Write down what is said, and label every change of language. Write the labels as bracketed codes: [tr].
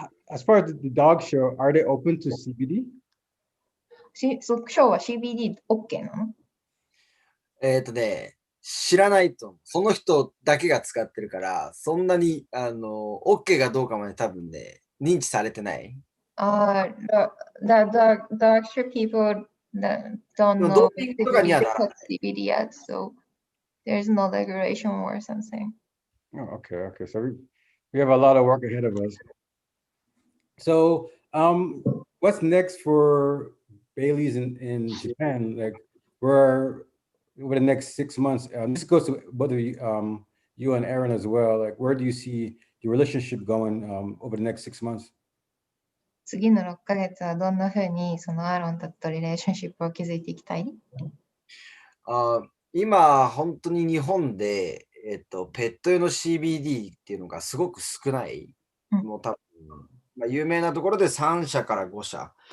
[en] As far as the dog show, are they open to CBD? [ja] ショーは CBD OK なの？知らないと思う。その人だけが使ってるから、そんなにOK がどうかまで多分ね、認知されてない。 [en] The actual people that don't know CBD yet, so there's no regulation or something. Oh, okay. So we have a lot of work ahead of us. So, what's next for Bailey's in Japan? Like, where over the next 6 months? This goes to both of you, you and Aaron as well. Like, where do you see your relationship going over the next 6 months? [ja] 次の6ヶ月はどんな風にそのアーロンたちとリレーションシップを築いていきたい？今、本当に日本で、ペット用の CBD っていうのがすごく少ない。もう多分、有名なところで3社から5社。